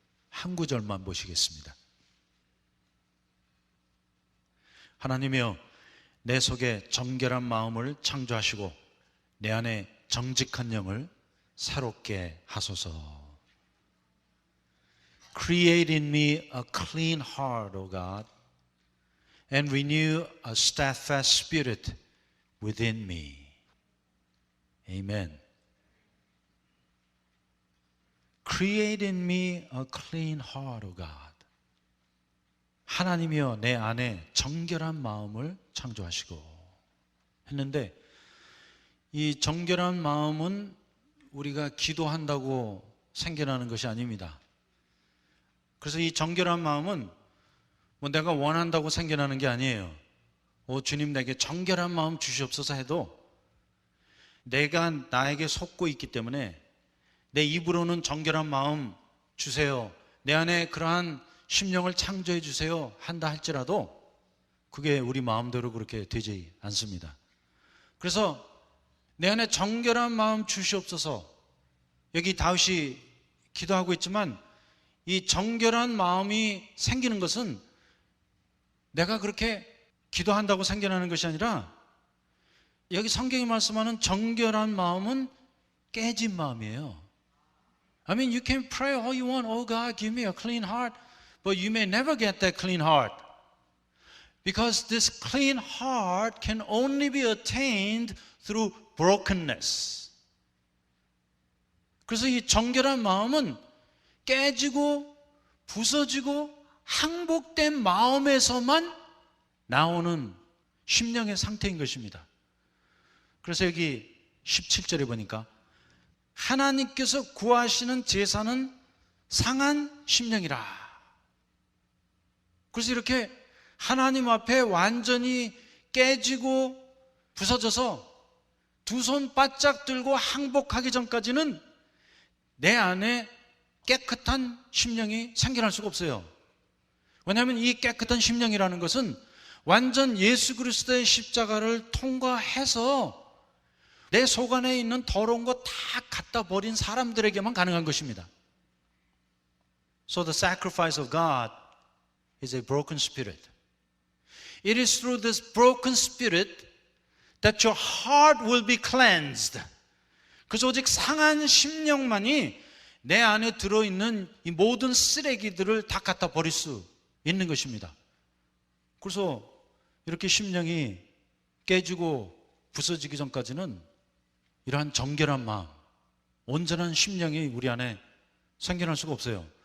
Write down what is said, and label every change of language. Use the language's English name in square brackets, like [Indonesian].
[Korean] 한 구절만 보시겠습니다. 하나님이여, 내 속에 정결한 마음을 창조하시고 내 안에 정직한 영을 새롭게 하소서. [English] Create in me a clean heart, O God, and renew a steadfast spirit within me. Amen. Create in me a clean heart, O God. [Korean] 하나님이여, 내 안에 정결한 마음을 창조하시고 했는데, 이 정결한 마음은 우리가 기도한다고 생겨나는 것이 아닙니다. 그래서 이 정결한 마음은 뭐 내가 원한다고 생겨나는 게 아니에요. 주님 내게 정결한 마음 주시옵소서 해도 내가 나에게 속고 있기 때문에 내 입으로는 정결한 마음 주세요, 내 안에 그러한 심령을 창조해 주세요 한다 할지라도 그게 우리 마음대로 그렇게 되지 않습니다. 그래서 내 안에 정결한 마음 주시옵소서, 여기 다윗이 기도하고 있지만 이 정결한 마음이 생기는 것은 내가 그렇게 기도한다고 생겨나는 것이 아니라 여기 성경이 말씀하는 정결한 마음은 깨진 마음이에요. [English] I mean, you can pray all you want. Oh God, give me a clean heart. But you may never get that clean heart. Because this clean heart can only be attained through brokenness. [Korean] 그래서 이 정결한 마음은 깨지고 부서지고 항복된 마음에서만 나오는 심령의 상태인 것입니다. 그래서 여기 17절에 보니까 하나님께서 구하시는 제사는 상한 심령이라. 그래서 이렇게 하나님 앞에 완전히 깨지고 부서져서 두 손 바짝 들고 항복하기 전까지는 내 안에 깨끗한 심령이 생겨날 수가 없어요. 왜냐하면 이 깨끗한 심령이라는 것은 완전 예수 그리스도의 십자가를 통과해서 내 속 안에 있는 더러운 거 다 갖다 버린 사람들에게만 가능한 것입니다. [English] So the sacrifice of God is a broken spirit. It is through this broken spirit that your heart will be cleansed. [Korean] 그래서 오직 상한 심령만이 내 안에 들어있는 이 모든 쓰레기들을 다 갖다 버릴 수 있는 것입니다. 그래서 이렇게 심령이 깨지고 부서지기 전까지는 이러한 정결한 마음, 온전한 심령이 우리 안에 생겨날 수가 없어요.